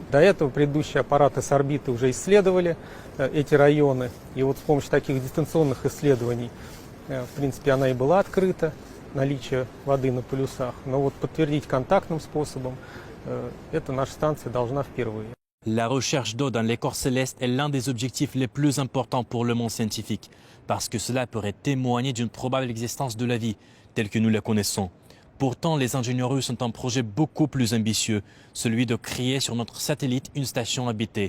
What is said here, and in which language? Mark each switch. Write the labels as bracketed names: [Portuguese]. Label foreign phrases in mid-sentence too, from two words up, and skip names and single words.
[Russian] До этого предыдущие аппараты с орбиты уже исследовали эти районы. И вот с помощью таких дистанционных исследований, в принципе, она и была открыта, наличие воды на полюсах. Но вот подтвердить контактным способом, эта наша станция должна впервые. [French] La recherche d'eau dans les corps célestes est l'un des objectifs les plus importants pour le monde scientifique, parce que cela pourrait témoigner d'une probable existence de la vie, telle que nous la connaissons. Pourtant, les ingénieurs russes ont un projet beaucoup plus ambitieux, celui de créer sur notre satellite une station habitée.